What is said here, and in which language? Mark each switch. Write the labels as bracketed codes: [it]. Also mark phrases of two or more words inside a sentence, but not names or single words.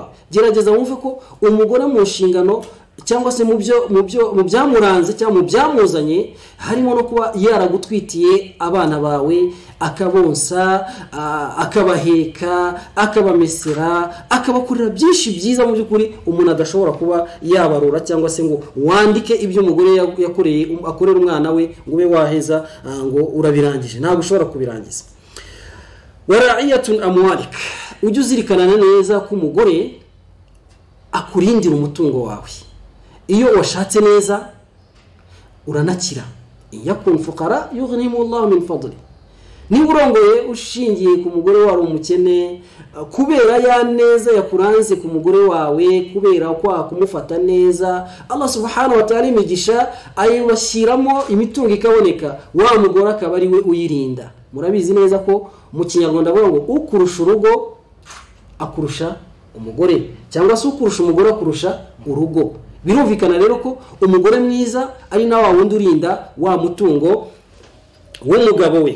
[rw] Gerageza wumve ko umugore mu nshingano cyangwa se mu byamuranze cyangwa mu byamuzanye harimo no kuba yaragutwitiye abana bawe akabonsa akabaheka akabamesera akabakurira byinshi byiza mu by'ukuri umuntu adashobora kuba yabarura cyangwa se ngo wandike ibyo umugore yakoreye akorera umwana we ngo ube waheza ngo urabirangije ntabwo ushobora kubirangiza. [ar] وراعية أموالك [rw] ujye uzirikana neza ko umugore akurindira umutungo wawe. Iyo washatse neza uranakira [ar] يكن فقراء يغنهم الله من فضله. [rw] Ni urongoye ushingiye ku mugore wawe umukene kubera ya neza yakuranze ku mugore wawe kubera kwa kumufata neza Allah [ar] سبحانه وتعالى [rw] imigisha ayibashiramo imitungo ikaboneka wa mugore akaba ari we uyirinda. Murabizi neza ko mu Kinyarwanda bavuga ngo ukurusha urugo akurusha umugore cyangwa se ukurusha umugore akurusha urugo. birumvikana rero ko umugore mwiza ari na wa wundi urinda wa mutungo w'umugabo we.